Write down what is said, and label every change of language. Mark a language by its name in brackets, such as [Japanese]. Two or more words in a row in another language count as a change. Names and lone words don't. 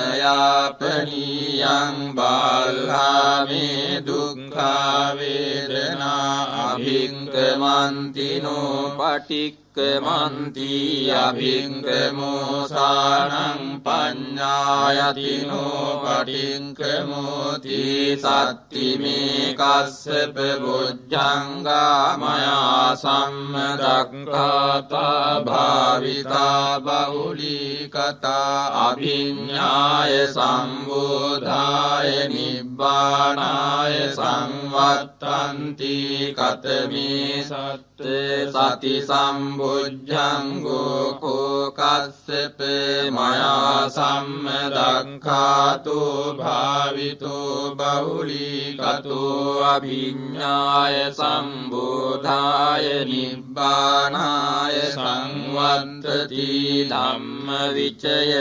[Pali] නයාපනීයං බාල්හා මේ දුක්ඛා වේදනා අභික්කමන්තිනෝ පටික්කමන්ති අභික්කමෝ සානං පඤ්ඤායතිනෝ පටික්කමෝ තී සත්ති මේ කස්සප බොජ්ජංගා මයා සම්මදක්ඛාතා භාවිතා බහුලී කතා අභිඤ්ඤාය සම්බෝධාය නිබ්බානාය සංවත්තන්ති කතමේ සති සම්බුද්ධංගෝ කෝ කස්සප මයා සම්මදක්ඛාතෝ භාවිතෝ බහුලීකතෝ අභිඤ්ඤාය සම්බෝධාය නිබ්බානාය සංවත්තති ධම්මවිචය